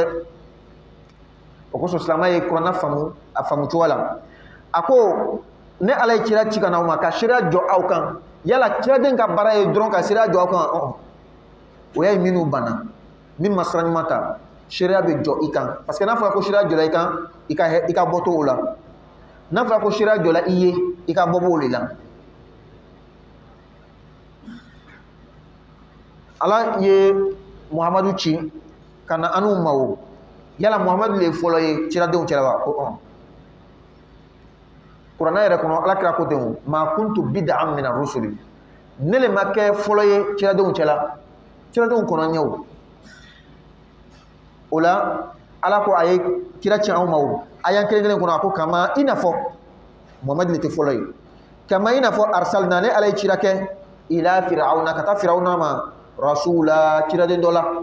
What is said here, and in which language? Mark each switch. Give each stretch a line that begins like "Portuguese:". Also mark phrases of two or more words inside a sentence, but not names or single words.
Bambara: O kosɔn silamɛ ye kuranɛ faamu a faamu cogo la a ko ne Ala ye cira ci ka na aw ma ka seereya jɔ aw kan yala ciraden ka baara ye dɔrɔn ka seereya jɔ aw kan o y'a ye minnu banna min ma sira ɲuman ta seereya bɛ jɔ i kan parce que n'a fɔra ko seereya jɔra i kan i ka bɔ to o la n'a fɔra ko sira jɔla i ye i ka bɔ b'o de la. Ala ye Muhamadu ci ka na an'u ma o yala Muhamadu le fɔlɔ ye kiradenw cɛla wa ko kuranɛ yɛrɛ kɔnɔ Ala kira ko ten
Arabic: ما كنت بدعا من الرسل
Bambara: ne le ma kɛ fɔlɔ ye kiradenw cɛla kiradenw kɔnɔ ɲɛ o la Ala ko a ye kira ci anw ma o a y'an kelen kelen kɔnɔ a ko kama i n'a fɔ Muhamadu le tɛ fɔlɔ ye kama i n'a fɔ arsalna ne Ala ye cira kɛ
Arabic: إلى فرعون
Bambara: ka taa firawuna ma rasula kiraden dɔ la